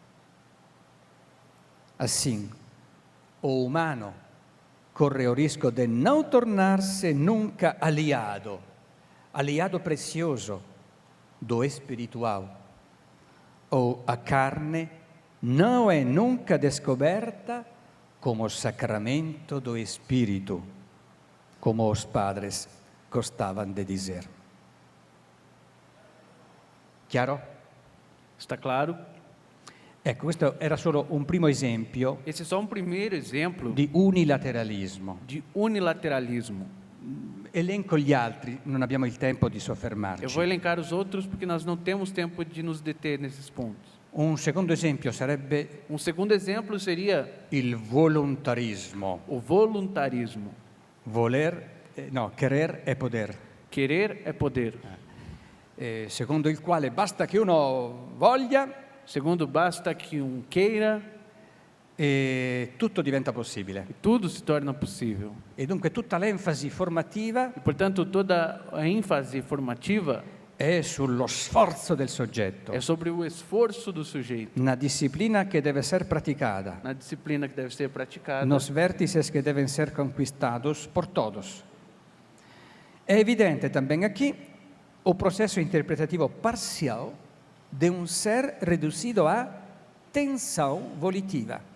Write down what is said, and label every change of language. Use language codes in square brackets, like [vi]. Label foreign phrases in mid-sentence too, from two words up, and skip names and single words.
[pt] Assim, o humano corre o risco de não tornar-se nunca aliado precioso do espiritual, ou a carne não é nunca descoberta como sacramento do Espírito, como os padres gostavam de dizer. [it] Chiaro? [pt] Está claro? [it] Ecco, questo era solo un primo esempio [pt] Esse é só um primeiro exemplo [it] di unilateralismo. [pt] de unilateralismo. [it] Elenco gli altri, non abbiamo il tempo di [pt] Eu vou [it] soffermarci. [pt] elencar os outros porque nós não temos tempo de nos deter nesses pontos. [it] Un secondo esempio sarebbe [pt] Um segundo exemplo seria [it] il volontarismo. [pt] o voluntarismo. Querer è poder. Querer é poder. [it] Secondo il quale basta che uno voglia [pt] Segundo, basta que queira [it] e tutto diventa possibile. [pt] e tudo se torna possível. [it] E dunque tutta l'enfasi formativa [pt] E, portanto, toda a ênfase formativa [it] è sullo sforzo del soggetto, [pt] é sobre o esforço do sujeito, [it] una disciplina che deve essere praticata, [pt] na disciplina que deve ser praticada, nos vértices que deben ser conquistados por todos. È evidente também aqui o processo interpretativo parcial de um ser reduzido a tensão volitiva.